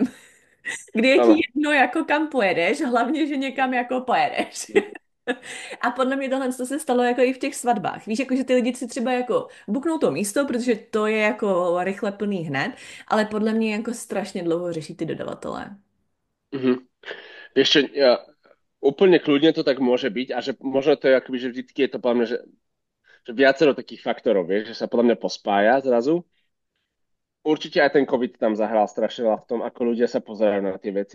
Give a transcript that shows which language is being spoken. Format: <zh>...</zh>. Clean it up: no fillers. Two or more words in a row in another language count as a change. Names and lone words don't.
<cs>Kdy je ti jedno, jako kam pojedeš, hlavně, že někam jako pojedeš. A podle mě tohle se stalo jako i v těch svatbách. Víš, jako, že ty lidi si třeba jako buknou to místo, protože to je jako rychle plný hned, ale podle mě jako strašně dlouho řeší ty dodavatelé.</cs> <sk>Vieš čo, úplne kľudne to tak môže byť a že možno to je akoby, že vždycky je to podľa mňa, že viacero takých faktorov, vieš, že sa podľa mňa pospája zrazu. Určite aj ten COVID tam zahral strašne veľa v tom, ako ľudia sa pozerajú na tie veci.</sk>